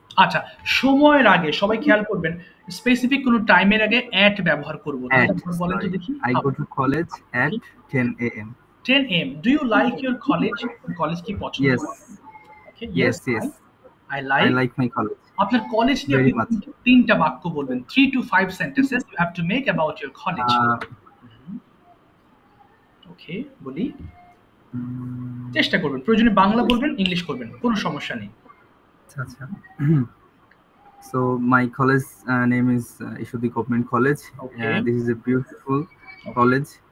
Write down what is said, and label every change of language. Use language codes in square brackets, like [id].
[bn] আচ্ছা, সময়ের আগে সবাই খেয়াল করবেন, স্পেসিফিক কোনো টাইমের আগে at ব্যবহার করব। তাহলে আপনারা বলেন তো দেখি। [en] I go to college at 10 a.m. 10 a.m. Do you like your college? [bn] College কি পছন্দ? [en] Yes. Okay, Yes. I I like my college. [bn] আপনার কলেজ নিয়ে [en] Very [bn] আপনি [en] much. [bn] 3টা বাক্য বলবেন। [en] 3 to 5 sentences you have to make about your college. [bn] ওকে, বলি, চেষ্টা করবেন। প্রয়োজনে বাংলা বলবেন, ইংলিশ করবেন, কোনো সমস্যা নেই। আচ্ছা। [en] So my college name is Ishubdi Government College. Okay. This is a beautiful college